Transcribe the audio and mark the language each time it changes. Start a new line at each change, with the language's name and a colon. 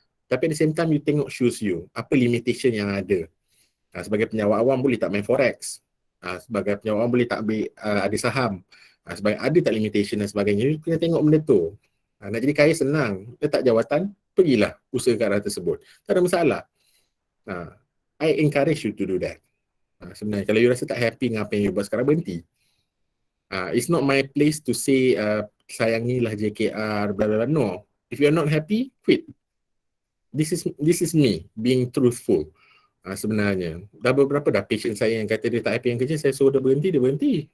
Malay: Tapi
English: at the same time,
Malay: you tengok shoes you. Apa limitation yang ada? Sebagai penjawat awam, boleh tak main forex? Sebagai penyewa orang boleh tak ambil ada saham, sebagai ada tak limitation dan sebagainya. You kena tengok benda tu. Nak jadi kaya senang, letak jawatan, pergilah usaha ke arah tersebut, tak ada masalah.
English: I encourage you to do that.
Malay: Sebenarnya kalau you rasa tak happy dengan apa yang you buat sekarang, berhenti.
English: It's not my place to say
Malay: sayangilah JKR bla bla bla.
English: No, if you're not happy, quit. This is me being truthful.
Malay: Sebenarnya dah beberapa dah patient saya yang kata dia tak happy yang kerja, saya suruh dia berhenti.